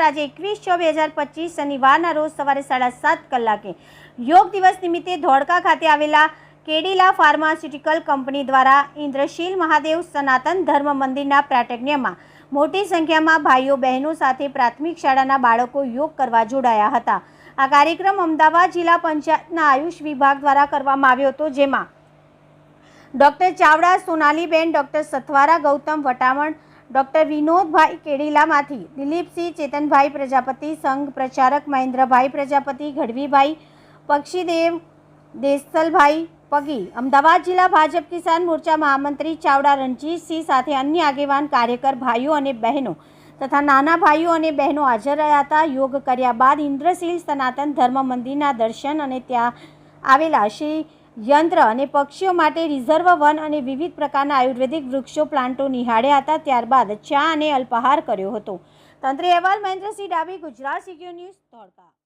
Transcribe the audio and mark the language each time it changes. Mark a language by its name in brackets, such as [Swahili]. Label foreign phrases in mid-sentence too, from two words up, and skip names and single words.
[Gujarati] આજે 21/6/2025 શનિવારના રોજ સવારે 7:30 કલાકે યોગ દિવસ નિમિત્તે ધોળકા ખાતે આવેલા કેડિલા ફાર્માસ્યુટિકલ કંપની દ્વારા ઇન્દ્રશીલ મહાદેવ સનાતન ધર્મ મંદિરના પ્રાટગ્યમાં મોટી સંખ્યામાં ભાઈઓ બહેનો સાથે પ્રાથમિક શાળાના બાળકો યોગ કરવા જોડાયા હતા। આ કાર્યક્રમ અમદાવાદ જિલ્લા પંચાયતના આયુષ વિભાગ દ્વારા કરવામાં આવ્યો હતો, જેમાં ડૉક્ટર ચાવડા સોનાલીબેન, ડૉક્ટર સથવારા ગૌતમ વટામણ, ડૉક્ટર વિનોદભાઈ કેડિલામાંથી, દિલીપસિંહ ચેતનભાઈ પ્રજાપતિ, સંઘ પ્રચારક મહેન્દ્રભાઈ પ્રજાપતિ, ગઢવીભાઈ પક્ષીદેવ દેસલભાઈ પગી, અમદાવાદ જિલ્લા ભાજપ કિસાન મોરચા મહામંત્રી ચાવડા રણજીતસિંહ સાથે અન્ય આગેવાન કાર્યકર ભાઈઓ અને બહેનો તથા નાના ભાઈઓ અને બહેનો હાજર રહ્યા હતા। યોગ કર્યા બાદ ઇંદ્રશીલ સનાતન ધર્મ મંદિરના દર્શન અને ત્યાં આવેલા શ્રી યંત્ર અને પક્ષીઓ માટે રિઝર્વ વન અને વિવિધ પ્રકારના આયુર્વેદિક વૃક્ષો પ્લાન્ટો નિહાળ્યા હતા। ત્યારબાદ ચા અને અલ્પાહાર કર્યો હતો। તંત્રી અહેવાલ મહેન્દ્રસિંહ ડાભી, ગુજરાત સિક્યોર ન્યૂઝ, ધોળકા।